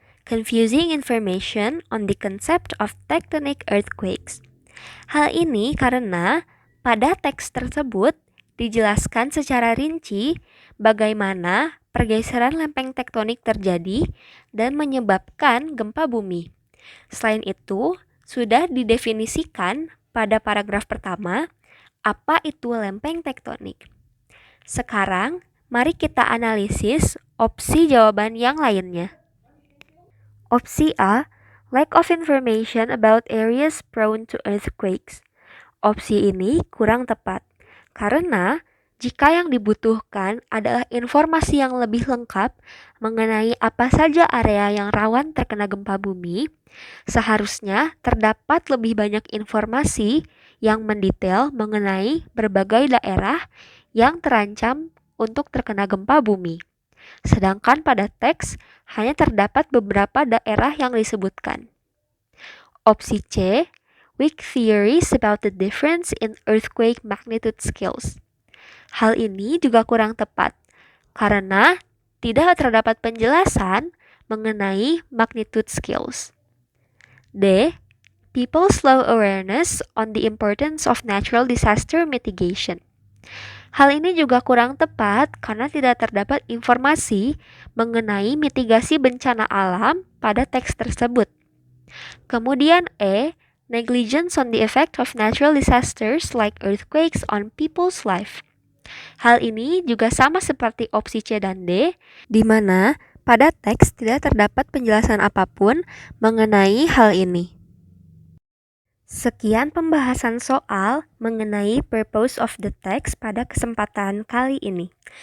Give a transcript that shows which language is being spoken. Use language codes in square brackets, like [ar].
[en] Confusing information on the concept of tectonic earthquakes. [id] Hal ini karena pada teks tersebut dijelaskan secara rinci bagaimana pergeseran lempeng tektonik terjadi dan menyebabkan gempa bumi. Selain itu, sudah didefinisikan pada paragraf pertama apa itu lempeng tektonik. Sekarang, mari kita analisis opsi jawaban yang lainnya. [en] Opsi A, lack of information about areas prone to earthquakes. [id] Opsi ini kurang tepat, karena jika yang dibutuhkan adalah informasi yang lebih lengkap mengenai apa saja area yang rawan terkena gempa bumi, seharusnya terdapat lebih banyak informasi yang mendetail mengenai berbagai daerah yang terancam untuk terkena gempa bumi. Sedangkan pada teks hanya terdapat beberapa daerah yang disebutkan. Opsi C, [en] weak theories about the difference in earthquake magnitude scales. [id] Hal ini juga kurang tepat karena tidak terdapat penjelasan mengenai magnitude scales. D. [en] People's low awareness on the importance of natural disaster mitigation. [id] Hal ini juga kurang tepat karena tidak terdapat informasi mengenai mitigasi bencana alam pada teks tersebut. Kemudian E. [en] Negligence on the effect of natural disasters like earthquakes on people's life. [id] Hal ini juga sama seperti opsi C dan D, di mana pada teks tidak terdapat penjelasan apapun mengenai hal ini. Sekian pembahasan soal mengenai [en] purpose of the text [id] pada kesempatan kali ini.